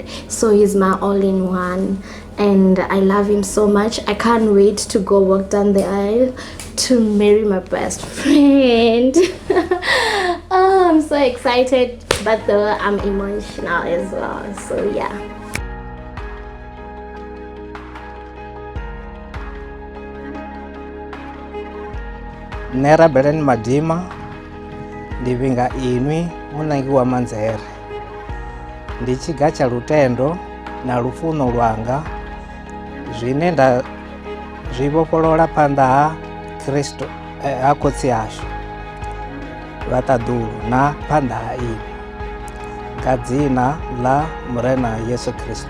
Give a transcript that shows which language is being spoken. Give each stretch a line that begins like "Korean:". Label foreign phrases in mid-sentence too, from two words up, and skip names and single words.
English: So he's my all-in-one, and I love him so much. I can't wait to go walk down the aisle to marry my best friend. Oh, I'm so excited, but though I'm emotional as well. So yeah.
Venda: Nera Belen Madima, ndivinga inwi munangi wa Manzere. Ndichigacha lutendo na lufuno lwanga zwine nda zwivhofholola phanḓa ha Kristo ha khotsi ashu vhaṱaḓulu na phanḓa ha iwe nga dzina ḽa murena Yesu Kristo.